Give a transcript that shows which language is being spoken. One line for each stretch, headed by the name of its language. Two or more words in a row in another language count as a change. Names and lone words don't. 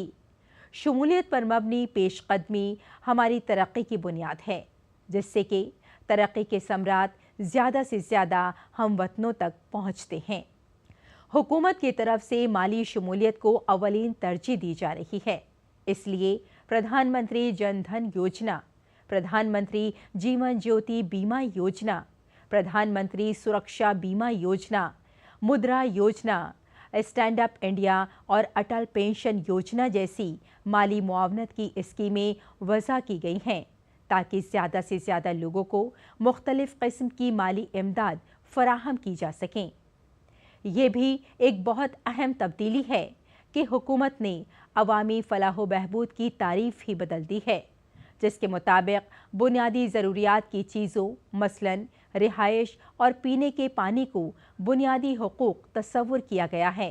Urdu: شمولیت پر مبنی پیش قدمی ہماری ترقی کی بنیاد ہے، جس سے کہ ترقی کے ثمرات زیادہ سے زیادہ ہم وطنوں تک پہنچتے ہیں۔ حکومت کی طرف سے مالی شمولیت کو اولین ترجیح دی جا رہی ہے، اس لیے پردھان منتری جن دھن یوجنا، پردھان منتری جیون جیوتی بیمہ یوجنا، پردھان منتری سرکشا بیمہ یوجنا، مدرا یوجنا، اسٹینڈ اپ انڈیا اور اٹل پینشن یوجنا جیسی مالی معاونت کی اسکیمیں وضع کی گئی ہیں تاکہ زیادہ سے زیادہ لوگوں کو مختلف قسم کی مالی امداد فراہم کی جا سکیں۔ یہ بھی ایک بہت اہم تبدیلی ہے کہ حکومت نے عوامی فلاح و بہبود کی تعریف ہی بدل دی ہے، جس کے مطابق بنیادی ضروریات کی چیزوں مثلاً رہائش اور پینے کے پانی کو بنیادی حقوق تصور کیا گیا ہے۔